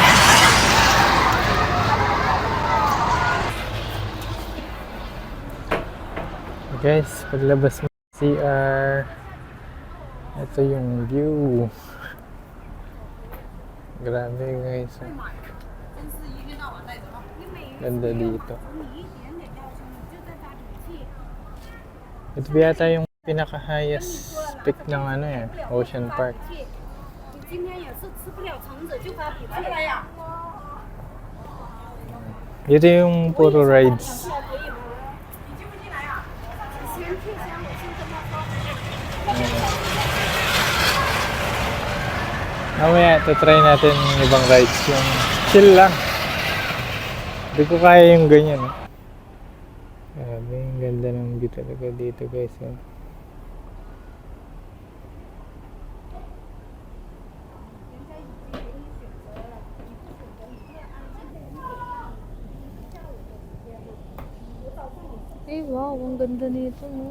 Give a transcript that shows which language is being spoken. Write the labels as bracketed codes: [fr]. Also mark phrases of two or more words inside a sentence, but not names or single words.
[tl] Guys, paglabas mo sa CR, ito yung view. Grabe guys. Ganda dito. Ito yata yung pinaka- [en] highest peak [tl] ng ano eh, Ocean Park. [zh] 今天也是吃不了橙子，就发脾气了呀。 [tl] Dito yung puro rides. [zh] 票可以吗？你进不进来呀？你先退先，我先跟他说。 [tl] Mamaya, try natin yung ibang rides. Yung chill lang. Hindi ko kaya yung ganyan. Grabe, yung ganda ng view talaga dito guys. Eh. Eh, wow, ang ganda nito, no?